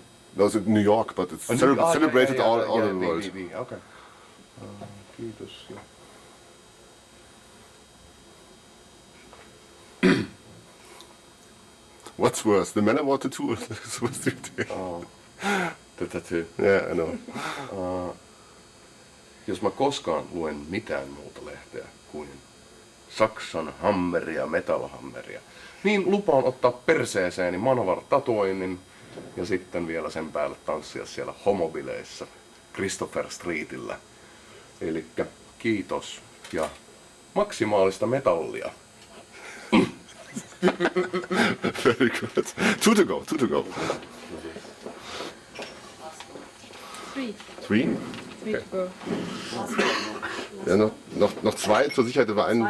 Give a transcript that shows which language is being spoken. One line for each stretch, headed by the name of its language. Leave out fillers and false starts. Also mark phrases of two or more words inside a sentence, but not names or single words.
English: No, it's in New York, but it's celebrated all over the world.
Finnish: Okay. Kiitos.
English: What's worse, the Manowar 2 or Christopher Street Day? The tattoo. Yeah, I know.
Finnish: Jos mä koskaan luen mitään muuta lehteä kuin Saksan Hammeria, Metal Hammeria, niin lupaan ottaa perseeseeni Manowar-tatuoinnin ja sitten vielä sen päälle tanssia siellä homobileissä Christopher Streetillä. Elikkä kiitos ja maksimaalista metallia.
English: Very good. Two to go. Three? Three to go.
German: Ja, noch zwei zur Sicherheit, war ein.